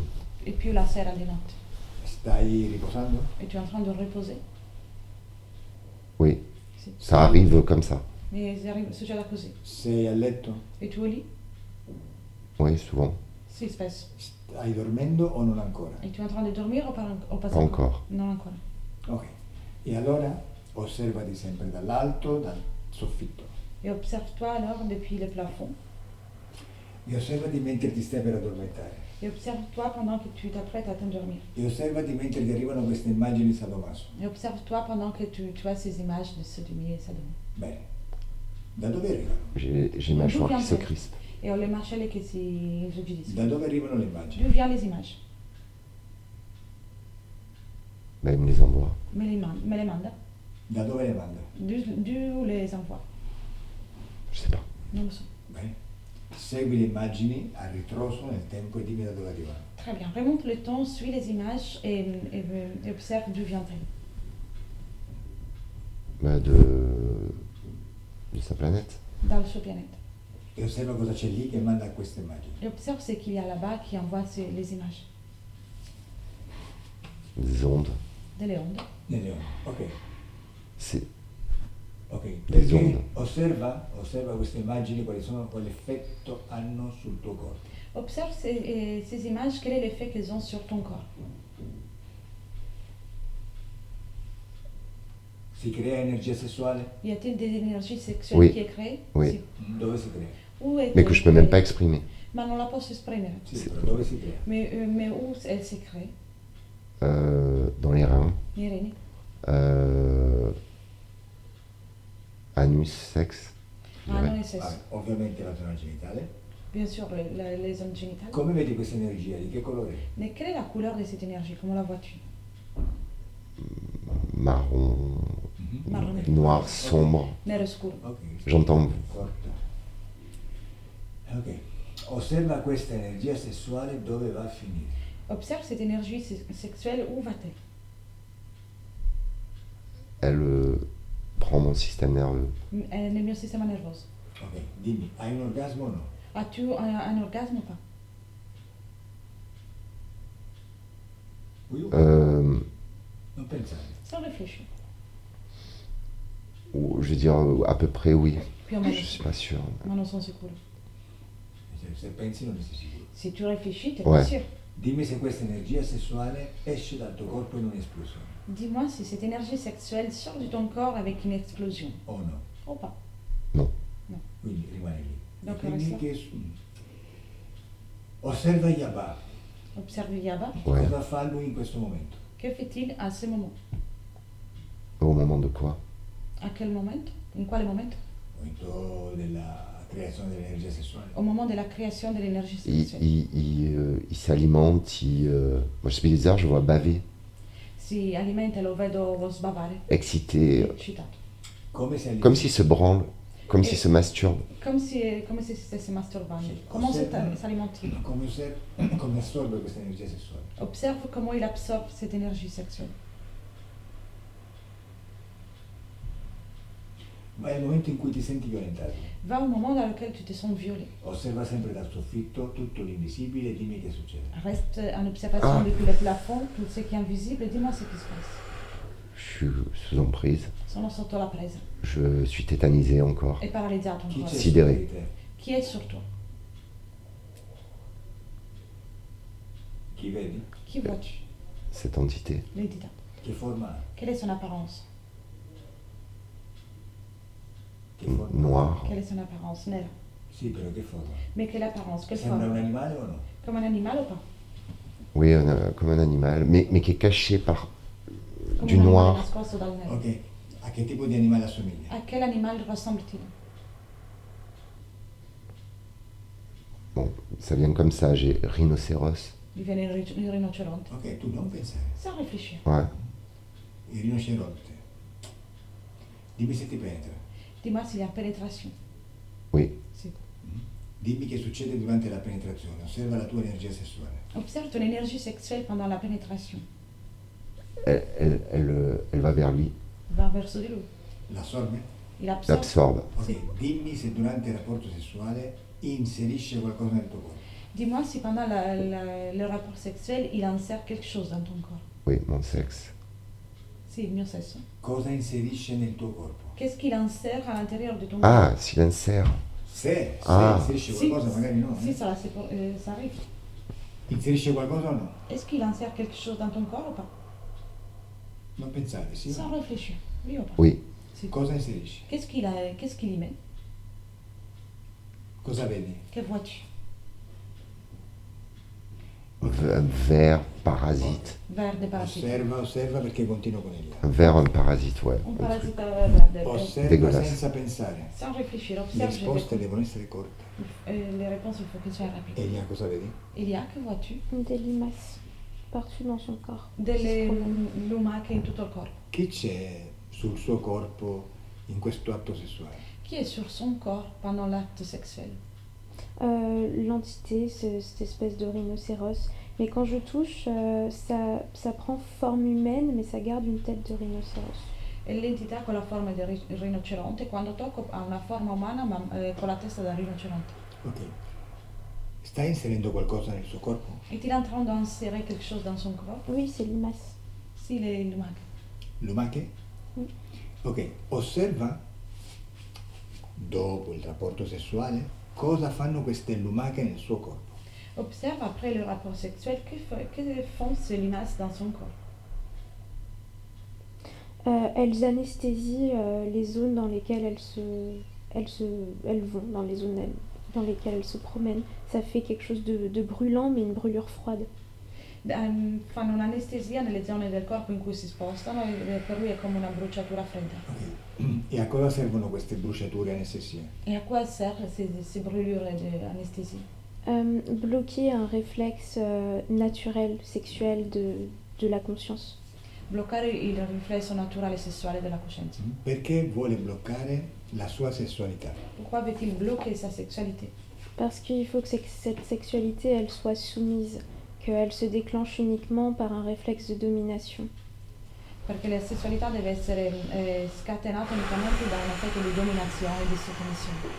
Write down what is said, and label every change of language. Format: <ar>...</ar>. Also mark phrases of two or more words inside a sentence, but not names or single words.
<fr>Et puis</fr> <it>la sera di notte. Stai riposando?</it> <fr>Et tu es en train de reposer? Oui,</fr> <it>Sì.</it> <fr>ça arrive comme ça.</fr> <it>Mais succede così. Sei a letto? E tu lì?</it> <fr>Oui, souvent.</fr> <it>Sì, spesso. Stai dormendo o non ancora?</it> <fr>Et tu es en train de dormir ou pas Pas encore.</fr> <it>Non ancora. Ok. E allora osservati sempre dall'alto, dal soffitto.</it> <fr>Et observe-toi alors depuis le plafond.</fr> <it>E osservati mentre ti stai per addormentare.</it> <fr>Et observe-toi pendant que tu t'apprêtes à t'endormir.</fr> <it>E osservati mentre ti arrivano queste immagini sadomaso.</it> <fr>Et observe-toi pendant que tu as ces images de sodomie et sadomi.</fr> <it>Bene. Da dove arrivano?</it> <fr>J'ai les mâchoires qui se crispent.</fr> <it>E ho le mascelle che si irrigidiscono. Da dove arrivano le immagini?</it> <fr>D'où viennent les images? Ben, il me les envoie. Me les manda.</fr> <it>Da dove le manda?</it> <fr>D'où les envoie? Je sais pas.</fr> <it>Non lo so. Bene. Segui le immagini a ritroso nel tempo e dimmi da dove arrivano.</it> <fr>Très bien. Remonte le temps, suis les images et observe d'où viennent-elles. Ben, de sa planète.</fr> <it>Dal suo pianeta. E osserva cosa c'è lì che manda queste immagini.</it> <fr>Et observe ce qu'il y a là-bas qui envoie les images. Des ondes.</fr> <it>Delle onde. Nelle onde. Ok.</it> <fr>C'est Ok. Des</fr> <it>Perché onde. osserva queste immagini, quale effetto hanno sul tuo corpo.</it> <fr>Observe ces images, quel est l'effet qu'elles ont sur ton corps.</fr> <it>Si crea energia sessuale?</it> <fr>Y a-t-il des énergies sexuelles Oui. qui est créée? Oui.</fr> <it>Sì. Dove si crea?</it> <fr>Où est Mais que je peux même pas exprimer.</fr> <it>Ma non la posso esprimere. Sì, però dove si crea?</it> <fr>Mais où elle s'est créée? Dans les reins.</fr> <it>Nei reni?</it> <fr>Anus, sexe. je Ah, dirais. non, c'est</fr> <it>Vabbè, ovviamente la zona genitale.</it> <fr>bien sûr les zones génitales.</fr> <it>Come vedi questa energia? Di che colore?</it> <fr>Mais quelle est la couleur de cette énergie? Comment la vois-tu? Marron, Marron. noir, sombre.</fr> <it>Nero scuro. Ok.</it> <fr>J'entends.</fr> <it>Forte. Ok. Osserva questa energia sessuale dove va a finire.</it> <fr>Observe cette énergie sexuelle, où va-t-elle? Elle prend mon système nerveux.</fr> <it>Nel mio sistema nervoso. Ok. Dimmi, hai un orgasmo o no?</it> <fr>As-tu un orgasme ou pas?</fr> <it>Oui o no? Non pensare.</it> <fr>Sans réfléchir. Ou, je veux dire, à peu près oui.</fr> <it>Più o meno.</it> <fr>Je suis pas sûr.</fr> <it>Ma non sono sicuro. Se pensi non ne sei sicuro.</it> <fr>Si tu réfléchis, t'es Ouais. pas sûr.</fr> <it>Dimmi se questa energia sessuale esce dal tuo corpo in un'esplosione.</it> <fr>Dis-moi si cette énergie sexuelle sort de ton corps avec une explosion.</fr> <it>O no?</it> <fr>Ou pas?</fr> <it>Quindi rimane lì.</it> <fr>Donc,</fr> <it>Quindi resta. osserva Yaba.</it> <fr>Observe Yaba. Ouais.</fr> <it>Cosa fa lui in questo momento?</it> <fr>Que fait-il à ce moment? Au moment de quoi? À quel moment?</fr> <it>In quale momento? Momento della creazione dell'energia sessuale.</it> <fr>Au moment de la création de l'énergie Il, sexuelle. il s'alimente, moi je suis bizarre, je vois baver,</fr> <it>Si alimenta, lo vedo sbavare,</it> <fr>excité,</fr> <it>eccitato. Come si alimenta?</it> <fr>comme s'il se branle, comme s'il se masturbe.</fr> <it>Come se si stesse masturbando. Sì,</it> <fr>Comment</fr> <it>osserva-</it> <fr>s'alimente-t-il?</fr> <it>come assorbe questa energia sessuale.</it> <fr>Observe comment il absorbe cette énergie sexuelle.</fr> <it>Ma è il momento in cui ti senti violentato.</it> <fr>Va au moment dans lequel tu te sens violé.</fr> <it>Osserva sempre dal soffitto tutto l'invisibile e dimmi che succede.</it> <fr>Reste en observation Ah. depuis le plafond, tout ce qui est invisible, et dis-moi ce qui se passe. Je suis sous emprise,</fr> <it>Sono sotto la presa.</it> <fr>je suis tétanisé encore.</fr> <it>È paralizzato Chi ancora. c'è</it> <fr>Sidere.</fr> <it>sopra di te? Chi è</it> <fr>sur toi?</fr> <it>Chi vedi?</it> <fr>Qui vois-tu? Cette entité,</fr> <it>L'entità. Che forma ha?</it> <fr>Quelle est son apparence?</fr> <it>Che forma ha?</it> <fr>noire, Quelle est son apparence?</fr> <it>Nera. Sì, però che forma ha?</it> <fr>Mais quelle apparence? Quelle</fr> <it>Sembra un</it> <fr>forme?</fr> <it>animale o no?</it> <fr>Comme un animal ou pas? oui, comme un animal, mais qui est caché par</fr> <it>come</it> <fr>Du</fr> <it>un animale</it> <fr>noir.</fr> <it>nascosto dal nero. Ok, a che tipo di animale assomiglia?</it> <fr>A quel animal ressemble-t-il? Bon, ça vient comme ça, j'ai rhinocéros.</fr> <it>Gli viene il rinoceronte. Ok, tu non pensare.</it> <fr>Sans réfléchir. Ouais.</fr> <it>Il rinoceronte. Dimmi se ti penetra.</it> <fr>Dis-moi s'il y a pénétration. Oui.</fr> <it>Sì. Dimmi che succede durante la penetrazione. Osserva la tua energia sessuale.</it> <fr>Observe ton énergie sexuelle pendant la pénétration. Elle va vers lui,</fr> <it>Va verso di lui. L'assorbe?</it> <fr>Il absorbe. l'absorbe.</fr> <it>Ok, Sì. dimmi se durante il rapporto sessuale inserisce qualcosa nel tuo corpo.</it> <fr>Dis-moi si pendant le rapport sexuel, il insère quelque chose dans ton corps. Oui, mon sexe.</fr> <it>Sì, il mio sesso. Cosa inserisce nel tuo corpo?</it> <fr>Qu'est-ce qu'il insère à l'intérieur de ton Ah, corps? s'il insère.</fr> <it>Se Ah. inserisce Si, qualcosa, magari no. si,</it> <fr>ça arrive.</fr> <it>Inserisce qualcosa o no?</it> <fr>Est-ce qu'il insère quelque chose dans ton corps ou pas?</fr> <it>Non pensare, sì o</it> <fr>Sans</fr> <it>no?</it> <fr>réfléchir. Oui ou pas? Oui.</fr> <it>Si. Cosa inserisce?</it> <fr>Qu'est-ce qu'il y met?</fr> <it>Cosa vedi?</it> <fr>Que vois-tu? Vers parasite. Vers des parasites.</fr> <it>Osserva perché continuo con il</it> <fr>Vers un parasite, ouais. Un Un parasite truc.</fr> <it>verde. Osserva</it> <fr>Dégueulasse.</fr> <it>senza pensare.</it> <fr>Sans réfléchir, Le observe.</fr> <it>risposte devono essere corte.</it> <fr>Les réponses, il faut qu'elles soient rapides.</fr> <it>Elia, cosa vedi?</it> <fr>Elia, que vois-tu? Des limaces partout dans son corps.</fr> <it>Delle lumache in tutto il corpo. Chi c'è sul suo corpo in questo atto sessuale?</it> <fr>Qui est sur son corps pendant l'acte sexuel? L'entité, cette espèce de rhinocéros. Mais quand je touche, ça prend forme humaine, mais ça garde une tête de rhinocéros.</fr> <it>E l'entità con la forma del rinoceronte, quando tocco ha una forma umana ma con la testa da rinoceronte. Ok. Sta inserendo qualcosa nel suo corpo?</it> <fr>Est-il en train d'insérer quelque chose dans son corps? Oui, c'est limace.</fr> <it>Si, les lumache. Lumache? Sì. Ok, osserva dopo il rapporto sessuale cosa fanno queste lumache nel suo corpo.</it> <fr>Observe après le rapport sexuel que font ces limaces dans son corps. Elles anesthésient les zones dans lesquelles elles vont, dans les zones dans lesquelles elles se promènent. Ça fait quelque chose de brûlant, mais une brûlure froide.</fr> <it>Fanno un'anestesia nelle zone del corpo in cui si spostano e per lui è come una bruciatura fredda. Ok. E a cosa servono queste bruciature anestesie?</it> <fr>Et à quoi servent ces brûlures d'anesthésie? Bloquer un réflexe naturel, sexuel de la conscience.</fr> <it>Bloccare il riflesso naturale sessuale della coscienza. Perché vuole bloccare la sua sessualità?</it> <fr>Pourquoi veut-il bloquer sa sexualité? Parce qu'il faut que cette sexualité, elle soit soumise, qu'elle se déclenche uniquement par un réflexe de domination.</fr> <it>Perché la sessualità deve essere scatenata unicamente da un effetto di dominazione e di sottomissione.</it>